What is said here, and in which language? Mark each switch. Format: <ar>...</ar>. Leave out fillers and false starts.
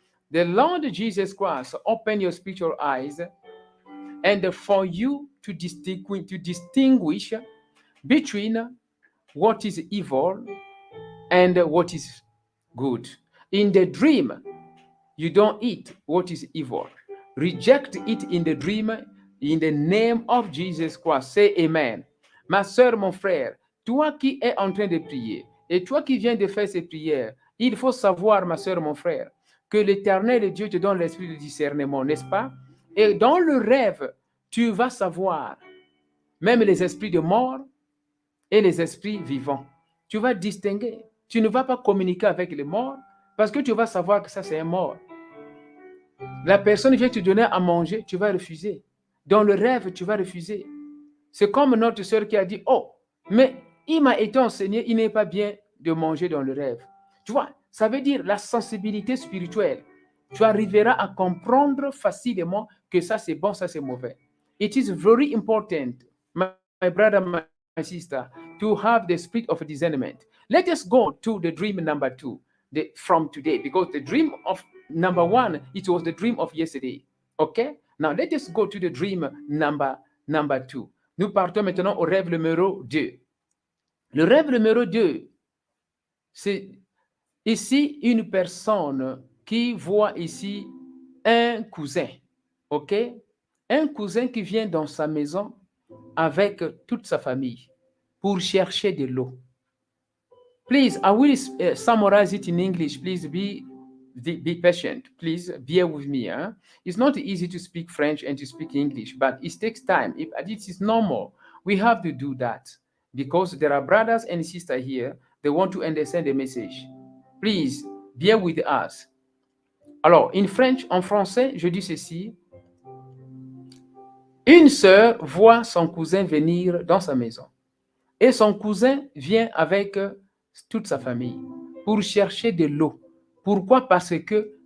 <en>The Lord Jesus Christ open your spiritual eyes and for you to distinguish between what is evil and what is good. In the dream, you don't eat what is evil. Reject it in the dream in the name of Jesus Christ. Say amen.</en> <fr>Ma soeur, mon frère, toi qui es en train de prier et toi qui viens de faire ces prières, il faut savoir, ma soeur, mon frère, que l'Éternel Dieu te donne l'esprit de discernement, n'est-ce pas? Et dans le rêve, tu vas savoir même les esprits de mort et les esprits vivants. Tu vas distinguer. Tu ne vas pas communiquer avec les morts parce que tu vas savoir que ça, c'est un mort. La personne vient te donner à manger, tu vas refuser. Dans le rêve, tu vas refuser. C'est comme notre sœur qui a dit, oh, mais il m'a été enseigné, il n'est pas bien de manger dans le rêve. Tu vois, ça veut dire la sensibilité spirituelle. Tu arriveras à comprendre facilement que ça c'est bon, ça c'est mauvais.</fr> <en>It is very important, my brother, my sister, to have the spirit of discernment. Let us go to the dream number 2 from today, because the dream of number 1, it was the dream of yesterday. Okay? Now let us go to the dream number 2.</en> <fr>Nous partons maintenant au rêve numéro 2. Le rêve numéro 2, c'est ici une personne qui voit ici un cousin. OK? Un cousin qui vient dans sa maison avec toute sa famille pour chercher de l'eau.</fr> <en>Please, I will summarize it in English. Please be patient. Please bear with me. Huh? It's not easy to speak French and to speak English, but it takes time. If it is normal, we have to do that because there are brothers and sisters here. They want to understand the message. Please bear with us.</en> <fr>Alors, en français, je dis ceci. Une sœur voit son cousin venir dans sa maison et son cousin vient avec toute sa famille pour chercher de l'eau. Pourquoi? Parce que</fr>